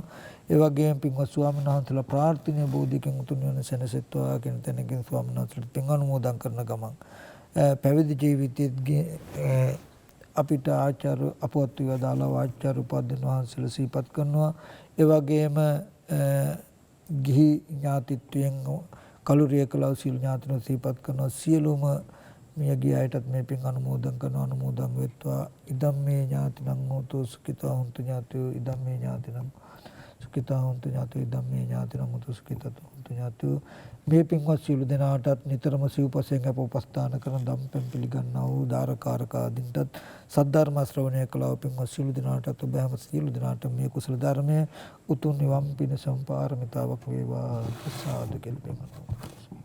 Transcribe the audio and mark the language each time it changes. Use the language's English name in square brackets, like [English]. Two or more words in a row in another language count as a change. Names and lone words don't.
[Sinhala] ඒ වගේම පින්වත් ස්වාමීන් වහන්සේලා ප්‍රාර්ථනීය බෝධියකින් උතුම් නිවන සැනසෙත්වා කියන තැනකින් ස්වාමීන් වහන්සේලාට පින් අනුමෝදන් කරන ගමන් පැවිදි ජීවිතයේ අපිට ආචාර්ය අපවත් විවදාලා ආචාර්ය උපාධ්‍යයන් වහන්සේලා සිහිපත් කරනවා. ඒ වගේම ගිහි ඥාතිත්වයෙන් කලුරිය කළා සියලු ඥාතිනෝ සිහිපත් කරනවා. සියලුම මියගිය අයටත් මේ පින් අනුමෝදන් කරනවා. අනුමෝදන් වෙත්වා. [Pali] ඉදම්මේ ඥාතිනං හෝතු සුඛිතා හොන්තු ඥාතියෝ ඉදම්මේ ඥාතිනං සුඛිතා හොන්තු ඥාතියෝ ඉදම්මේ ඥාතිනං හෝතු සුඛිතා හොන්තු ඥාතියෝ. [Sinhala] මේ පින්වත් සියලු දෙනාටත් නිතරම සිව්පසයෙන් අප උපස්ථාන කරන දම්පැන් පිළිගන්නා වූ දාරකාරක ආදීන්ටත් සද්ධර්ම ශ්‍රවණය කළා වූ පින්වත් සියලු දෙනාටත් ඔබ හැම සියලු දෙනාට මේ කුසල ධර්මයේ උතුම් නිවන් පිණසම් පාරමිතාවක් වේවා. සාදු කියලා පින්වත්